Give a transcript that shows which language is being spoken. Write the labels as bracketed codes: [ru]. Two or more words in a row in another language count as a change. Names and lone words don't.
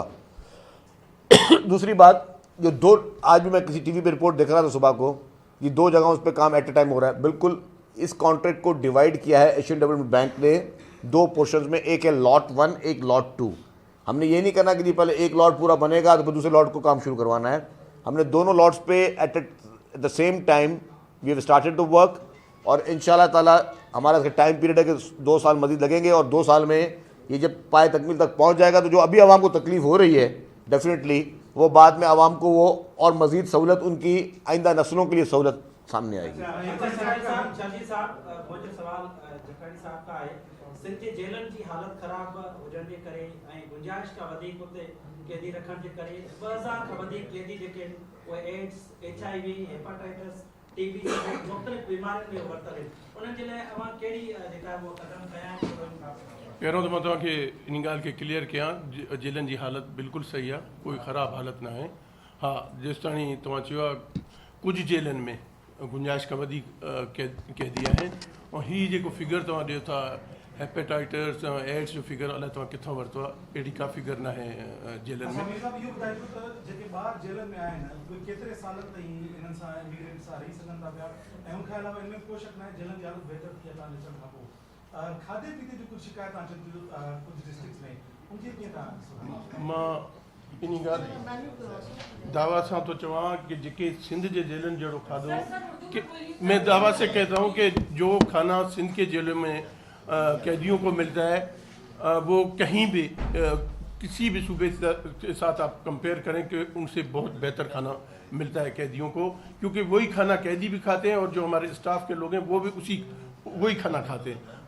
[ur] دوسری بات، جو آج بھی میں کسی ٹی وی پہ رپورٹ دیکھ رہا تھا صبح کو، یہ 2 جگہوں اس پر کام [en] at a time [ur] ہو رہا ہے. بالکل اس کانٹریکٹ کو ڈیوائیڈ کیا ہے ایشین ڈیولپمنٹ بینک نے 2 پورشنز میں، ایک ہے لاٹ 1، ایک لاٹ 2. ہم نے یہ نہیں کرنا کہ جی پہلے ایک لاٹ پورا بنے گا تو پھر دوسرے لاٹ کو کام شروع کروانا ہے. ہم نے دونوں لاٹس پے [en] at the same time we have started the work, [ur] اور ان شاء اللہ تعالیٰ ہمارا [en] time period [ur] ہے کہ 2 سال مزید لگیں گے، اور 2 سال میں یہ جب پائے تکمیل تک پہنچ جائے گا تو جو ابھی عوام کو تکلیف ہو رہی ہے ڈیفینیٹلی وہ بعد میں عوام کو وہ اور مزید سہولت، ان کی آئندہ نسلوں کے لیے سہولت سامنے آئے گی. [sd] सिंध जे जेलनि जी हालत ख़राब हुजण जे करे ऐं गुंजाइश खां वधीक उते कैदी रखण जे करे 2000 खां वधीक कैदी जेके उहे एड्स, HIV, हेपाटाइटिस, TB जहिड़ी मुख़्तलिफ़ बीमारियुनि में वरतल आहिनि, उन्हनि जे लाइ अवां कहिड़ी जेका उहो क़दम खयां आहिनि? पहिरों त मां तव्हांखे इन ॻाल्हि खे क्लियर कयां, जेलनि जी हालत बिल्कुलु सही आहे, कोई ख़राबु हालत न आहे। हा, जेसि ताईं तव्हां चयो आहे कुझु जेलनि में गुंजाइश खां वधीक कैदी आहिनि, ऐं हीअ जेको फिगर तव्हां ॾियो था हेपेटाइटिस एड्स जो फिगर, अलाए तव्हां किथां वरितो आहे, अहिड़ी का फिगर न आहे जेलनि में। जेके ॿार जेलनि में आहिनि उहे केतिरे सालनि ताईं इन्हनि सां इमिग्रेंट सां रही सघनि था पिया, ऐं उनखे अलावा इनमें कोई शक न आहे जेलनि जी हालत बहितर थी आहे तव्हां ॾिसण खां पोइ। खाधे पीते जी कुझु शिकायत अचनि थियूं कुझु डिस्ट्रिक्ट्स में, उनखे कीअं तव्हां? मां इन ॻाल्हि दावा सां तो चवां कि जेके सिंध जे जेलनि जहिड़ो खाधो, [ur] میں دعویٰ سے کہتا ہوں کہ جو کھانا سندھ کے جیلوں میں قیدیوں کو ملتا ہے وہ کہیں بھی کسی بھی صوبے کے ساتھ آپ کمپیئر کریں کہ ان سے بہت بہتر کھانا ملتا ہے قیدیوں کو، کیونکہ وہی کھانا قیدی بھی کھاتے ہیں اور جو ہمارے اسٹاف کے لوگ ہیں وہ بھی وہی کھانا کھاتے ہیں.